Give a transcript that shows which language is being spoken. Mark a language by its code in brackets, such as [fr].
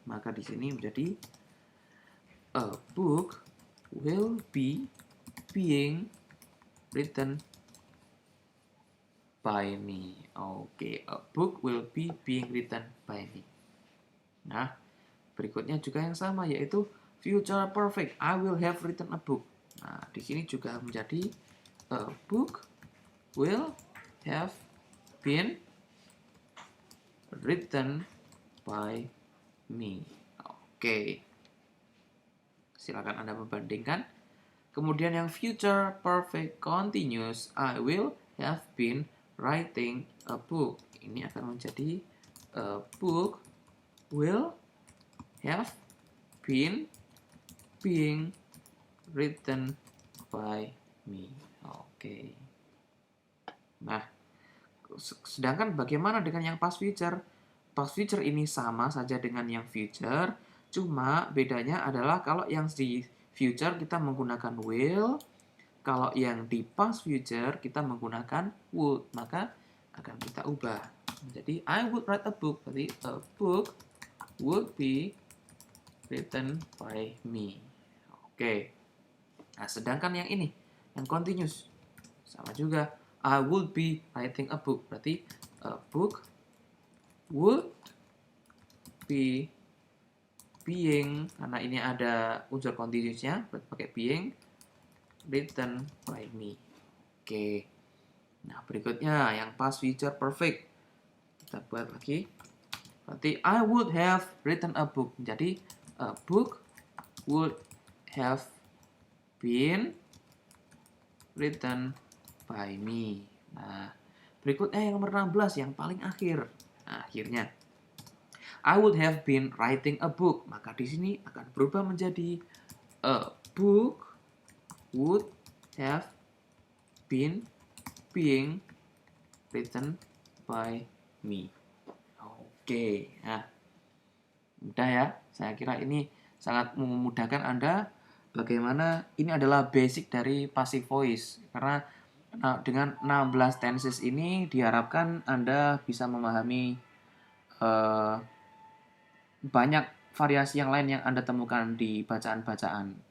[id] Maka di sini menjadi [en] a book will be being written by me. Oke, a book will be being written by me. [id] Nah, berikutnya juga yang sama, yaitu future perfect. [en] I will have written a book. [id] Nah, di sini juga menjadi [en] a book will have been written by me. Oke. [id] Silakan Anda membandingkan. Kemudian yang future perfect continuous, [en] I will have been writing a book. [id] Ini akan menjadi [en] a book will have been being written by me. [id] Oke. Nah, sedangkan bagaimana dengan yang past future? Past future ini sama saja dengan yang future, cuma bedanya adalah kalau yang di future kita menggunakan will, kalau yang di past future kita menggunakan would, maka akan kita ubah. [en] Jadi I would write a book, berarti a book would be written by me. [id] Oke. Nah, sedangkan yang ini, yang continuous, sama juga. [en] I would be writing a book, berarti a book would be being, [id] karena ini ada unsur continuousnya, berarti pakai being, [en] written by me. Oke. [id] Nah, berikutnya yang past future perfect. Kita buat lagi. [en] Berarti I would have written a book. Jadi a book would have been written by me. [id] Nah, berikutnya yang nomor 16, yang paling akhir. Nah, akhirnya [en] I would have been writing a book. [id] Maka di sini akan berubah menjadi [en] a book would have been being written by me. [id] Oke, nah, mudah ya. Saya kira ini sangat memudahkan Anda bagaimana ini adalah basic dari passive voice. Karena dengan 16 tenses ini diharapkan Anda bisa memahami banyak variasi yang lain yang Anda temukan di bacaan-bacaan.